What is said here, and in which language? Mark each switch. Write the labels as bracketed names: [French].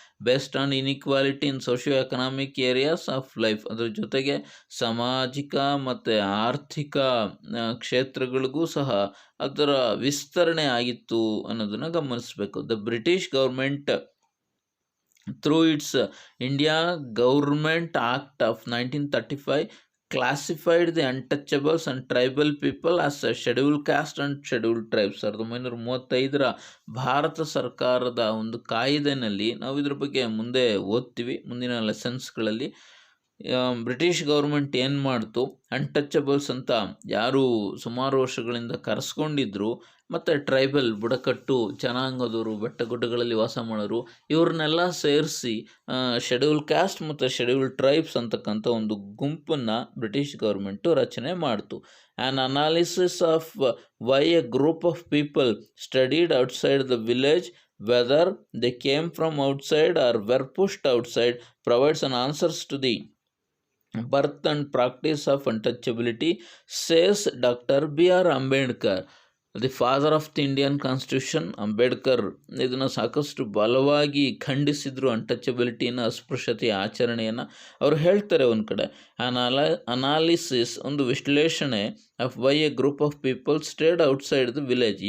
[English] Based on inequality in socio economic areas of life. [Kannada] ಅದ್ರ ಜೊತೆಗೆ ಸಾಮಾಜಿಕ ಮತ್ತು ಆರ್ಥಿಕ ಕ್ಷೇತ್ರಗಳಿಗೂ ಸಹ ಅದರ ವಿಸ್ತರಣೆ ಆಗಿತ್ತು ಅನ್ನೋದನ್ನು ಗಮನಿಸಬೇಕು. [English] The British government through its India Government Act of 1935 classified the untouchables and tribal people as a scheduled caste and scheduled tribes. [Kannada] 1935 Bharat ಸರ್ಕಾರದ ಒಂದು ಕಾಯ್ದೆನಲ್ಲಿ, ನಾವು ಇದ್ರ ಬಗ್ಗೆ ಮುಂದೆ ಓದ್ತೀವಿ ಮುಂದಿನ ಲೆಸನ್ಸ್ಗಳಲ್ಲಿ. ಬ್ರಿಟಿಷ್ ಗೌರ್ಮೆಂಟ್ ಏನು ಮಾಡ್ತು, ಅನ್ಟಚಬಲ್ಸ್ ಅಂತ ಯಾರು ಸುಮಾರು ವರ್ಷಗಳಿಂದ ಕರೆಸ್ಕೊಂಡಿದ್ರು, ಮತ್ತು ಟ್ರೈಬಲ್, ಬುಡಕಟ್ಟು ಜನಾಂಗದವರು, ಬೆಟ್ಟಗುಡ್ಡಗಳಲ್ಲಿ ವಾಸ ಮಾಡೋರು, ಇವ್ರನ್ನೆಲ್ಲ ಸೇರಿಸಿ ಶೆಡ್ಯೂಲ್ ಕ್ಯಾಸ್ಟ್ ಮತ್ತು ಶೆಡ್ಯೂಲ್ ಟ್ರೈಬ್ಸ್ ಅಂತಕ್ಕಂಥ ಒಂದು ಗುಂಪನ್ನು ಬ್ರಿಟಿಷ್ ಗೌರ್ಮೆಂಟು ರಚನೆ ಮಾಡ್ತು. [English] An analysis of why a group of people studied outside the village, whether they came from outside or were pushed outside, provides an answers to the birth and practice of untouchability, says Dr. B.R. Ambedkar, the father of the Indian constitution. [Kannada] Ambedkar ಇದನ್ನು ಸಾಕಷ್ಟು ಬಲವಾಗಿ ಖಂಡಿಸಿದರು, ಅನ್ಟಚಬಿಲಿಟಿನ, ಅಸ್ಪೃಶ್ಯತೆಯ ಆಚರಣೆಯನ್ನು. ಅವರು ಹೇಳ್ತಾರೆ ಒಂದು ಕಡೆ, [English] analysis, [Kannada] ಒಂದು ವಿಶ್ಲೇಷಣೆ, [English] Of why a group of people stayed outside the village.